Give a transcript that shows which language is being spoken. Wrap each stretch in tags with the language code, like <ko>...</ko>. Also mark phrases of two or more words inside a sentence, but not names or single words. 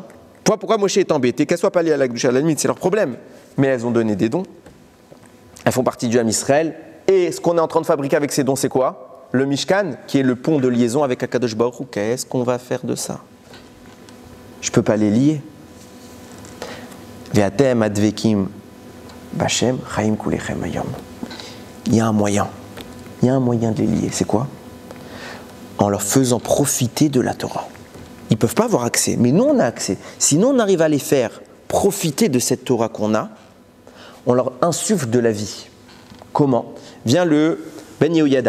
<fr>Pourquoi Moshe est embêté? Qu'elles ne soient pas liées à la Kedusha, à la limite, c'est leur problème. Mais elles ont donné des dons. Elles font partie du</fr> <he>עם ישראל.</he> <fr>Et ce qu'on est en train de fabriquer avec ces dons, c'est quoi? Le Mishkan, qui est le pont de liaison avec</fr> <he>הקדוש ברוך הוא.</he> <fr>Qu'est-ce qu'on va faire de ça? Je ne peux pas les lier.</fr> <he>ואתם הדבקים בהשם, חיים כולכם היום.</he> <fr>Il y a un moyen. Il y a un moyen de les lier. C'est quoi? En leur faisant profiter de la Torah. Ils ne peuvent pas avoir accès, mais nous on a accès. Sinon on arrive à les faire profiter de cette Torah qu'on a, on leur insuffle de la vie. Comment? Vient le Ben Yehoyada.</fr>